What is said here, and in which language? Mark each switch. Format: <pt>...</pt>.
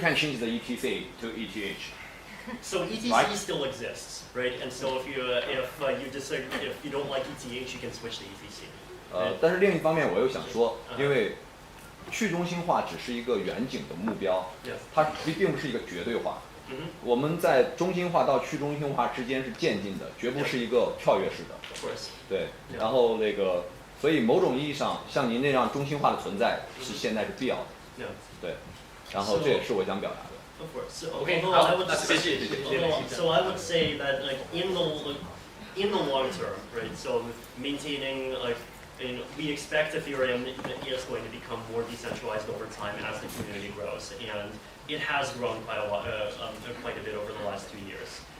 <en>can change the ETC to ETH. So ETC Right. still exists, right? And so if you disagree, if you don't like ETH, you can switch to ETC.</en> <zh>但是另一方面，我又想说，因为去中心化只是一个远景的目标，</zh> <en>Yes.</en> <zh>它并不是一个绝对化。我们在中心化到去中心化之间是渐进的，绝不是一个跳跃式的。</zh> <en>Of course.</en> <zh>对，然后那个，所以某种意义上，像您那样中心化的存在是现在是必要的。</zh> <en>Yeah.</en> <zh>对，然后这也是我想表达的。</zh> <en>Of course. So, Okay, although I would that's say, good. so I would say that like in the long term, right? So maintaining like we expect Ethereum is going to become more decentralized over time as the community grows, and it has grown quite a lot, quite a bit over the last 2 years.</en>